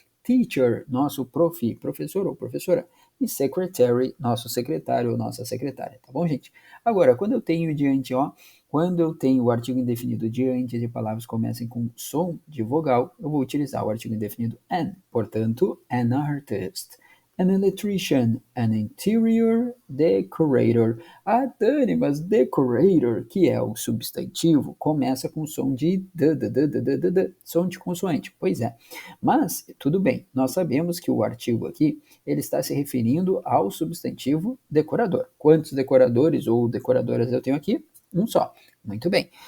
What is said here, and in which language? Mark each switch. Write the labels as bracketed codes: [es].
[pt] Teacher, nosso prof, professor ou professora. E secretary, nosso secretário ou nossa secretária, tá bom, gente? Agora, quando eu tenho diante, ó, quando eu tenho o artigo indefinido diante de palavras que comecem com som de vogal, eu vou utilizar o artigo indefinido an. Portanto, [en] an artist, an electrician, an interior decorator. [pt] Ah, Dani, mas decorator, que é o substantivo, começa com som de d, som de consoante. Pois é. Mas, tudo bem, nós sabemos que o artigo aqui, ele está se referindo ao substantivo decorador. Quantos decoradores ou decoradoras eu tenho aqui? Um só. Muito bem.